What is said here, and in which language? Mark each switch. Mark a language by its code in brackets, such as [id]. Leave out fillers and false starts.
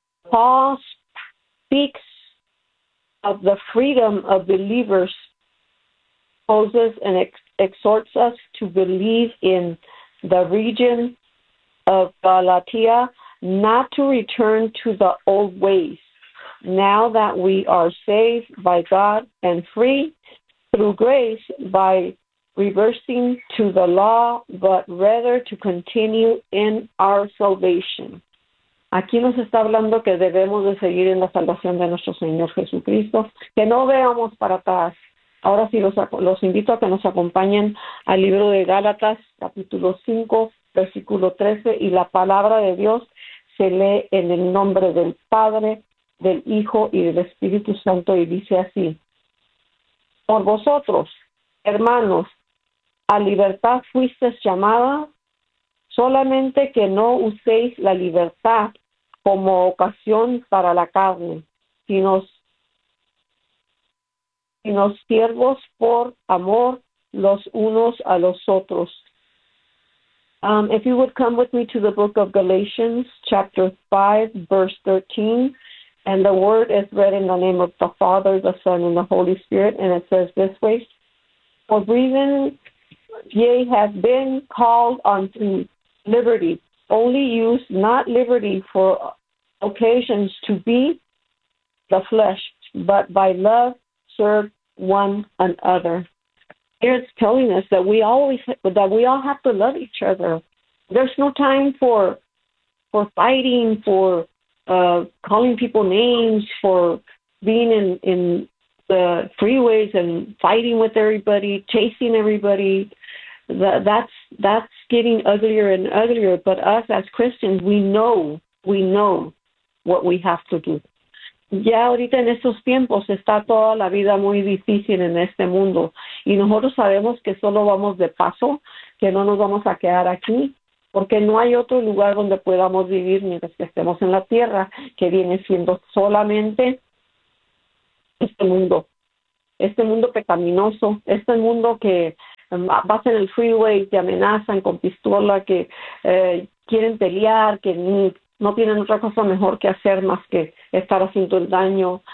[en] Paul speaks of the freedom of believers, poses and exhorts us to believe in the region of Galatia, not to return to the old ways. Now that we are saved by God and free through grace by reversing to the law, but rather to continue in our salvation. [es] Aquí nos está hablando que debemos de seguir en la salvación de nuestro Señor Jesucristo, que no veamos para atrás. Ahora sí, los invito a que nos acompañen al libro de Gálatas, capítulo 5, versículo 13, y la palabra de Dios se lee en el nombre del Padre, del Hijo y del Espíritu Santo, y dice así: Por vosotros, hermanos, a libertad fuisteis llamada, solamente que no uséis la libertad como ocasión para la carne, sino siervos por amor los unos a los otros. [en] If you would come with me to the book of Galatians, chapter 5, verse 13, and the word is read in the name of the Father, the Son, and the Holy Spirit, and it says this way: For reason ye have been called unto liberty, only use not liberty for occasions to be the flesh, but by love serve one another. Here it's telling us that we all have to love each other. There's no time for fighting, for calling people names, for being in the freeways and fighting with everybody, chasing everybody. That's getting uglier and uglier. But us as Christians, we know what we have to do. [es] Ya ahorita en estos tiempos está toda la vida muy difícil en este mundo. Y nosotros sabemos que solo vamos de paso, que no nos vamos a quedar aquí, porque no hay otro lugar donde podamos vivir mientras que estemos en la tierra, que viene siendo solamente este mundo pecaminoso, este mundo que vas en el freeway, te amenazan con pistola, que quieren pelear, que no tienen otra cosa mejor que hacer más que estar haciendo el daño.